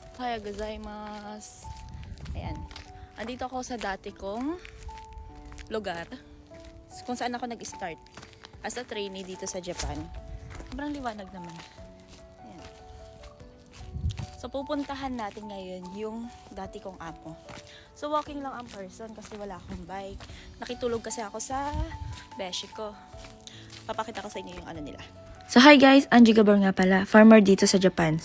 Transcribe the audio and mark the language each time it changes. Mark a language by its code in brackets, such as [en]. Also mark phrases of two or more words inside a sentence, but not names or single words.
[ja] おはようございます. [tl] Ayan. Andito ako sa dati kong lugar. Kung saan ako nag-start. [en] As a trainee [tl] dito sa Japan. Sobrang liwanag naman. Ayan. So pupuntahan natin ngayon yung dati kong amo. So walking lang ang person kasi wala akong bike. Nakitulog kasi ako sa beshi ko. Papakita ko sa inyo yung ano nila. [en] So hi guys, [tl] Angie Gabor nga pala, farmer dito sa Japan.